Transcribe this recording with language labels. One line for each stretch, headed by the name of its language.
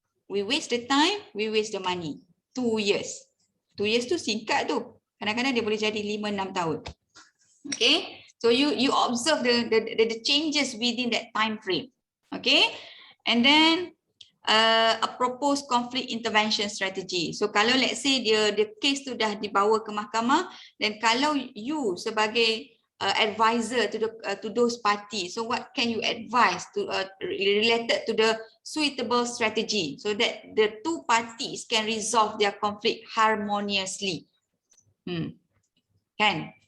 English: We waste the time, we waste the money. 2 years. 2 years
Malay: tu singkat tu. Kadang-kadang dia boleh jadi 5-6 tahun.
English: Okay? So you observe the changes within that time frame. Okay? And then a proposed conflict intervention strategy. So kalau let's say the case
Malay: tu dah dibawa ke mahkamah, dan kalau
English: you
Malay: sebagai
English: advisor to those parties, so what can you advise to related to the suitable strategy so that the 2 parties can resolve their conflict harmoniously?
Malay: Kan?